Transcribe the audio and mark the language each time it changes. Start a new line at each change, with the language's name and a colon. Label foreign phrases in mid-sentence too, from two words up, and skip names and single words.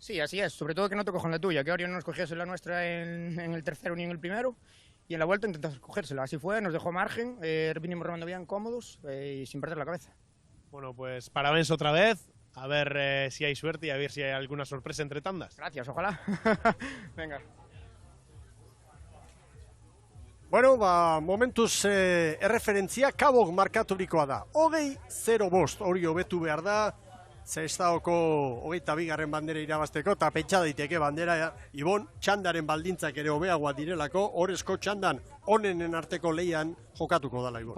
Spanish: Sí, así es, sobre todo que no te cojan la tuya, que Orio no nos cogiese la nuestra en el tercero ni en el primero. Y en la vuelta intentamos cogérsela, así fue, nos dejó margen, vinimos remando bien, cómodos y sin perder la cabeza. Bueno, pues parabéns otra vez, a ver si hay suerte y a ver si hay alguna sorpresa entre tandas. Gracias, ojalá. Venga.
Basque: Bueno, momentuz erreferentzia Kabok markaturikoa da. 20-0 hori hobetu behar da, Sestaoko 22. bandera irabazteko, eta pentsa daiteke bandera, Ibon, txandaren baldintzak ere hobeagoa direlako, horrezko txandan onenen arteko leian jokatuko dala, Ibon.